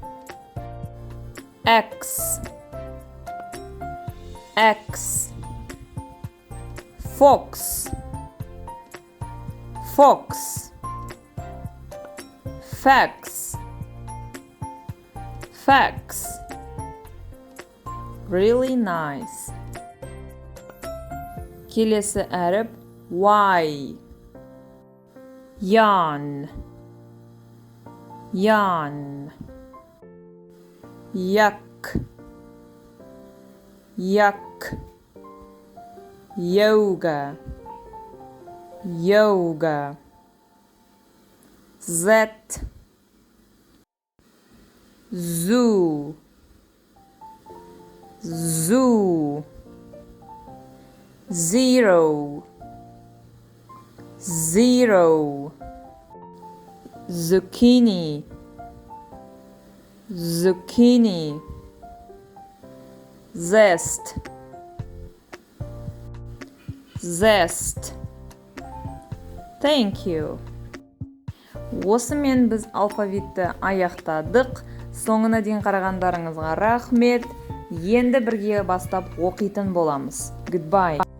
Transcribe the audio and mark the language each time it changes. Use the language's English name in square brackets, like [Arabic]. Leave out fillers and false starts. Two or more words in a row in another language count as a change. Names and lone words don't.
[English] X X fox fox fax fax really nice [Kazakh] Келесі әріп [English] Y yarn yarn yuck yuck yoga yoga Z zoo zoo zero zero zucchini zucchini zest zest thank you [Kazakh] осымен біз алфавитті аяқтадық. Соңына дейін қарағандарыңызға рахмет. Енді бірге бастап оқитын боламыз. [English] Goodbye.